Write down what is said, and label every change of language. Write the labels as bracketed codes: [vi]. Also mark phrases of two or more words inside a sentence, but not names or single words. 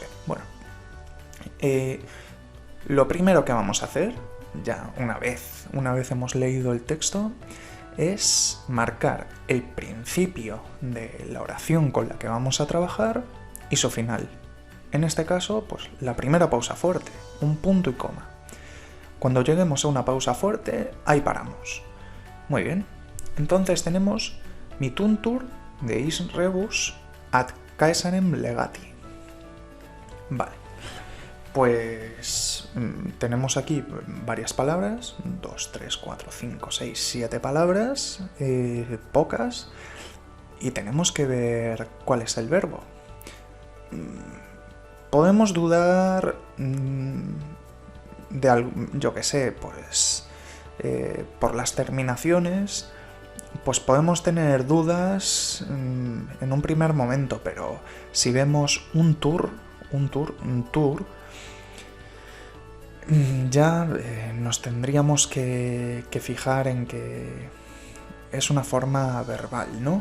[es] Bueno, lo primero que vamos a hacer, ya una vez hemos leído el texto, es marcar el principio de la oración con la que vamos a trabajar y su final. En este caso, pues la primera pausa fuerte, un punto y coma. Cuando lleguemos a una pausa fuerte, ahí paramos. Muy bien. Entonces tenemos [la] mituntur de is rebus ad Caesarem legati. [es] Vale. Pues tenemos aquí varias palabras, 2, 3, 4, 5, 6, 7 palabras, pocas, y tenemos que ver cuál es el verbo. Podemos dudar de algo, yo que sé, pues por las terminaciones, pues podemos tener dudas en un primer momento, pero si vemos un tour, ya nos tendríamos que fijar en que es una forma verbal, ¿no?